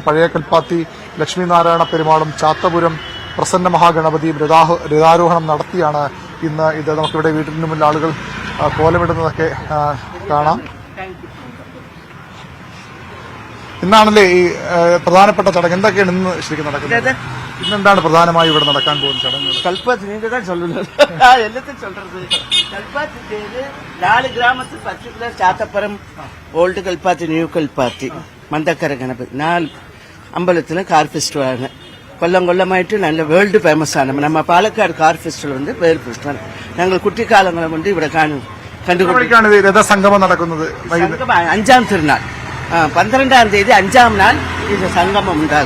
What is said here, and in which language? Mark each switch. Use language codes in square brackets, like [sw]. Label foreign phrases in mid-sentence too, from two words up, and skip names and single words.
[ml] പഴയ കൽപ്പാത്തി ലക്ഷ്മീനാരായണ പെരുമാളും ചാത്തപുരം പ്രസന്ന മഹാഗണപതിയും രഥാരോഹണം നടത്തിയാണ് ഇന്ന് ഇത്. നമുക്കിവിടെ വീട്ടിന് മുന്നിൽ ആളുകൾ കോലമിടുന്നതൊക്കെ കാണാം. ഇന്നാണല്ലേ ഈ പ്രധാനപ്പെട്ട ചടങ്ങ്. എന്തൊക്കെയാണ് ഇന്ന് ശരിക്കും നടക്കുന്നത്? ഇന്നെന്താണ് പ്രധാനമായി ഇവിടെ നടക്കാൻ പോകുന്ന ചടങ്ങ്? [ta] கல்பாத்தி நீங்க தான் சொல்லணும். எல்லாத்தையும் சொல்றது. கல்பாத்தி தேரு 4 கிராமத்து பர்டிகுலர் சாத்தப்புறம் ஓல்டு கல்பாத்தி, நியூ கல்பாத்தி, மந்தக்கரை கணபதி 4 [ml] അമ്പലത്തില് കാർ ഫെസ്റ്റിവലാണ്. കൊല്ലമായിട്ട് നല്ല [en] world famous [ml] ആണ്. നമ്മ പാലക്കാട് [en] car festival [ml] வந்து [en] world festival. [ml] ഞങ്ങൾ കുട്ടിക്കാലങ്ങളെ കൊണ്ട് ഇവിടെ കണ്ടുകൊണ്ടിരിക്കുകയാണ്. രഥസംഗമം നടക്കുന്നത് 5-ാം തിരുനാൾ 12-ാം തീയതി 5-ാം നാൾ ഇത് സംഗമം ഉണ്ടാകും.